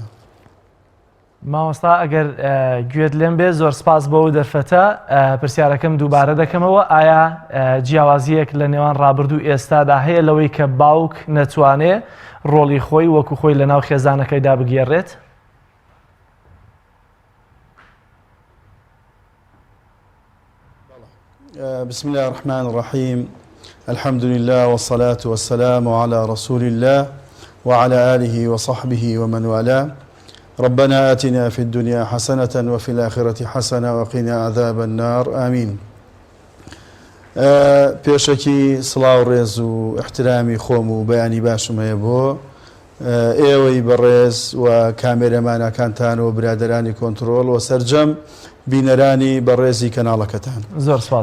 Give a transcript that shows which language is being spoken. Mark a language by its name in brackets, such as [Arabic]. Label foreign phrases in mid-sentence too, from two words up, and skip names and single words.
[Central Kurdish] مامۆستا ئەگەر گوێت لێم بێت زۆر سپاس بۆ دەرفەتە، پرسیارەکەم دووبارە دەکەمەوە، ئایا جیاوازیەک لە نێوان ڕابردوو ئێستادا هەیە لەوەی کە باوک نەتوانێت ڕۆڵی خۆی وەکو خۆی لە ناو خێزانەکەیدا بگێڕێت؟ [Arabic] بسم الله الرحمن الرحيم الحمد لله والصلاة والسلام على رسول الله وعلى آله وصحبه ومن والاه ربنا آتنا في الدنيا حسنة وفي الآخرة حسنة وقنا عذاب النار آمين. [Central Kurdish] پێشەکی سڵاو ڕێز و احترامی خۆم و بەیانی باشم هەیە بۆ ئێوەی بەڕێز و کامێرەمانەکانتان و برادەرانی کۆنتڕۆڵ و سەرجەم بینەرانی بەڕێزی کەناڵەکەتان. زۆر سپاس.